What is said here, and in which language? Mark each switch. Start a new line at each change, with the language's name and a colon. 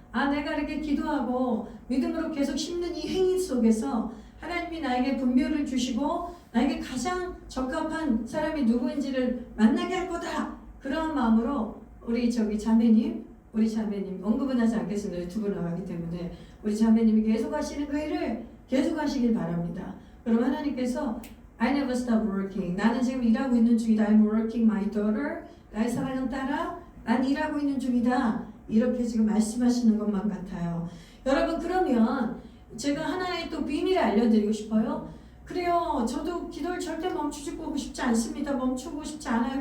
Korean: 아, 내가 이렇게 기도하고 믿음으로 계속 심는 이 행위 속에서 하나님이 나에게 분별을 주시고 나에게 가장 적합한 사람이 누구인지를 만나게 할 거다. 그런 마음으로 우리 자매님 언급은 하지 않겠습니다. 두 분 나가기 때문에 우리 자매님이 계속 하시는 그 일을 계속 하시길 바랍니다.
English: 그럼 하나님께서 I never stop working.
Korean: 나는 지금 일하고 있는 중이다.
English: I'm working my daughter.
Korean: 나의 사랑하는 딸아, 난 일하고 있는 중이다. 이렇게 지금 말씀하시는 것만 같아요. 여러분, 그러면 제가 하나의 또 비밀을 알려드리고 싶어요. 그래요. 저도 기도를 절대 멈추고 싶지 않습니다. 멈추고 싶지 않아요.